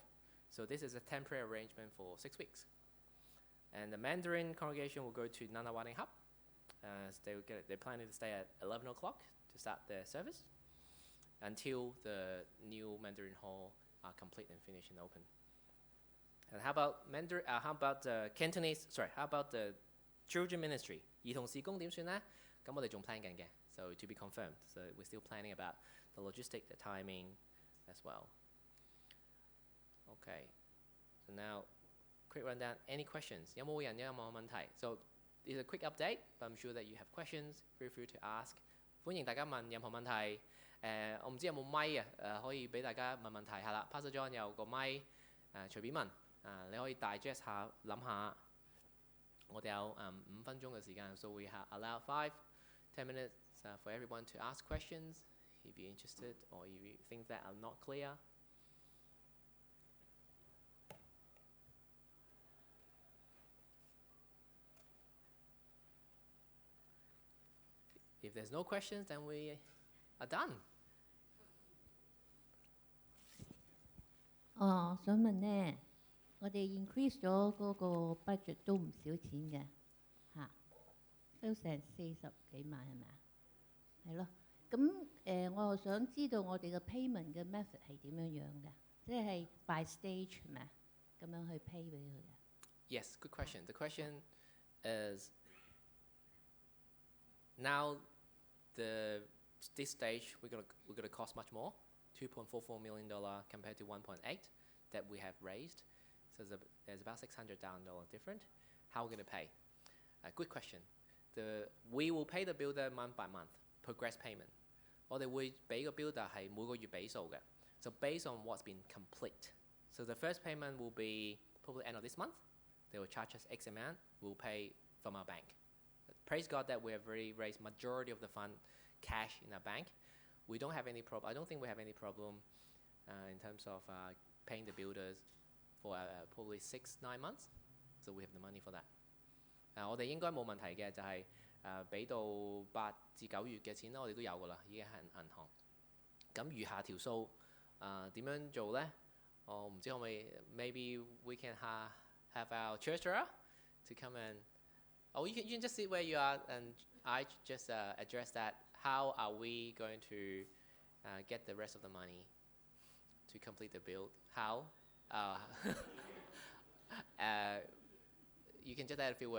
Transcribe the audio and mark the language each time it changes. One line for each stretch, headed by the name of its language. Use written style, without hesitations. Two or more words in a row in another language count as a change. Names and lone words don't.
English: So this is a temporary arrangement for 6 weeks. And the Mandarin congregation will go to Nunawading Hub. So they're planning to stay at 11 o'clock to start their service until the new Mandarin Hall are complete and finished and open. And how about the Cantonese? Sorry, how about the children ministry?
Cantonese: 兒童事工點算呢？咁我哋仲 plan 緊嘅
English: so to be confirmed. So we're still planning about the logistic, the timing as well. Okay, so now quick rundown. Any questions?
Cantonese: 有冇人有冇問題?
English: So it's a quick update, but I'm sure that you have questions. Feel free to ask.
Cantonese: 歡迎大家問任何問題。我唔知有冇咪啊？可以俾大家問問題係啦。Pastor John 有個咪，隨便問。你可以 digest 下，諗下。我哋有5分鐘嘅時間
English: so we have allowed 5-10 minutes for everyone to ask questions if you're interested or if you think that are not clear. If there's no questions, then we are done.
Cantonese: 想問呢，我哋 increase 咗嗰個 budget 都唔少錢嘅，都成40幾萬係咪啊？係咯，咁我又想知道我哋嘅 payment 嘅 method 係點樣樣嘅，即係
English: by stage
Cantonese: 係咪啊？咁樣去 pay 俾佢嘅。
English: Yes, good question. The question is now this stage we're gonna cost much more, $2.44 million compared to 1.8 that we have raised. So there's about $600,000 different. How are we gonna pay? Good question. We will pay the builder month by month, progress payment.
Cantonese: 我哋會俾個 builder 係每個月俾數嘅。
English: So based on what's been complete. So the first payment will be probably end of this month. They will charge us X amount. We'll pay from our bank. Praise God that we have already raised majority of the fund cash in our bank. We don't have any problem. I don't think we have any problem in terms of paying the builders for probably 6-9 months. So we have the money for that.
Cantonese: 我哋應該冇問題嘅，就係俾到8至9月嘅錢啦，我哋都有㗎啦，已經係銀行。咁餘下條數點樣做咧？我唔知可唔可以
English: ？Maybe we can have our treasurer to come and. Oh, you can just sit where you are, and I just address that. How are we going to get the rest of the money to complete the build? How? You can just add a few words.